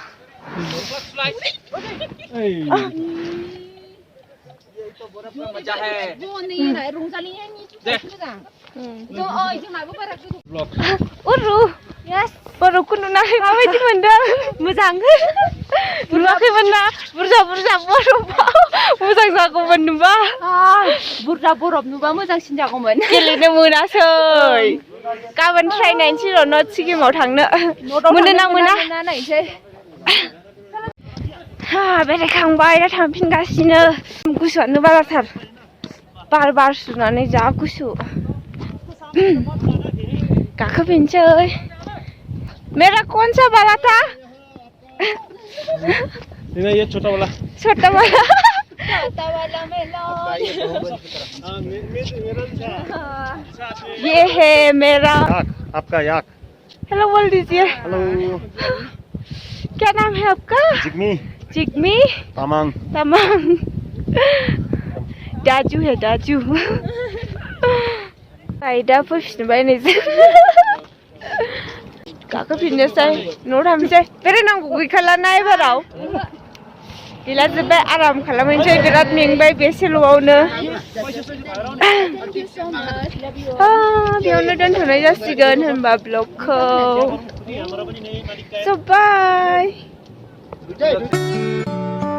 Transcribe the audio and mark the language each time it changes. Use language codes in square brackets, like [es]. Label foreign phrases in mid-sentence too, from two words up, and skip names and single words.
[brx] बरफखौ नुनानै माबायदि मोनदों मोजां नुवाखैमोन ना बुरजा बरफआव मोजां जागौमोन नुबा बुरजा बरफ नुबा मोजांसिन जागौमोन गेलेनो मोनासै गाबोन ट्राइ नायनोसै र' नर्थ सिक्किमाव थांनो मोनो ना मोना नायनोसै बेरायखांबाय दा थांफिनगासिनो गुसुआनो बाराथार बार सुनानै जा गुसु गाखोफिनसै [hi] मेरा कौन सा वाला था ये छोटा वाला ये है मेरा आपका याक हेलो बोल दीजिए हेलो क्या नाम है आपका जिग्मी तामांग [brx] दाजु है दाजु दा फैफिनबाय नै गाखोफिननोसै न'आव थांसै बेरायनांगौ गैखाला ना एबाराव गैला जोब्बाय आराम खालामहैनोसै बिराद मेंबाय बे सेल'आवनो बेयावनो दोनथ'नाय जासिगोन होनबा ब्लगखौ स' बाय